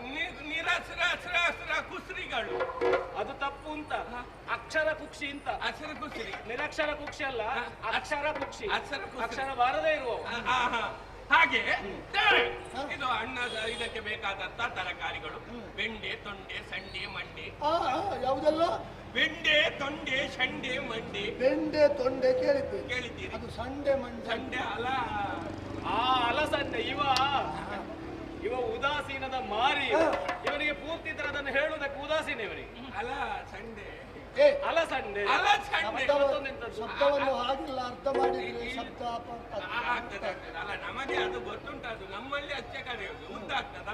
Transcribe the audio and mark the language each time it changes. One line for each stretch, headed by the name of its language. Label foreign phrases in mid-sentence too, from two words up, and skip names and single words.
Kannada: ನಿರಸ್ರ ಕುಸ್ರಿಗಳು. ಅದು ತಪ್ಪು ಅಂತ. ಅಕ್ಷರ ಕುಕ್ಷಿ ಅಂತ. ಅಕ್ಷರ ಕುಸ್ರಿ, ನಿರಕ್ಷರ ಕುಕ್ಷಿ ಅಲ್ಲ, ಅಕ್ಷರ ಕುಕ್ಷಿ. ಅಕ್ಷರ ಕುಕ್ಷಿ. ಅಕ್ಷರ ಬಾರದೇ ಇರುವ. ಹಾಗೆ ದೇವ್ರೆ, ಇದು ಅಣ್ಣದ ಇದಕ್ಕೆ ಬೇಕಾದಂತ ತರಕಾರಿಗಳು, ಬೆಂಡೆ, ತೊಂಡೆ, ಸಂಡೆ, ಮಂಡೆ. ಯಾವುದೆಲ್ಲ? ಬೆಂಡೆ ತೊಂಡೆ ಶಂಡೆ ಮಂಡೆ. ಬೆಂಡೆ ತೊಂಡೆ ಕೇಳಿದ್ದೇನೆ, ಕೇಳಿದ್ದೀರಿ? ಅದು ಸಂಡೆ ಮಂಡೆ. ಸಂಡೆ ಅಲ ಆ ಅಲಸಂಡೆ ಇವ ಉದಾಸೀನದ ಮಾರಿ. ಇವನಿಗೆ ಪೂರ್ತಿ ತರ ಅದನ್ನು ಹೇಳುವುದಕ್ಕೆ ಉದಾಸೀನ ಇವನಿಗೆ. ಅಲ ಸಂಡೆ ಏ ಅಲಸಂಡೆ ಅಲ ಸಂಡೆ ಶಬ್ದವನ್ನು ಹಾಗೆಲ್ಲ ಅರ್ಥ ಮಾಡಿದ್ರೆ ಶಬ್ದ ಆಗ್ತದೆ. ಅಲ್ಲ ನಮಗೆ ಅದು ಗೊತ್ತುಂಟು, ಅದು ನಮ್ಮಲ್ಲಿ ಅಚ್ಚೆ ಕರೆಯೋದು ಉದ್ದ ಆಗ್ತದಲ್ಲ.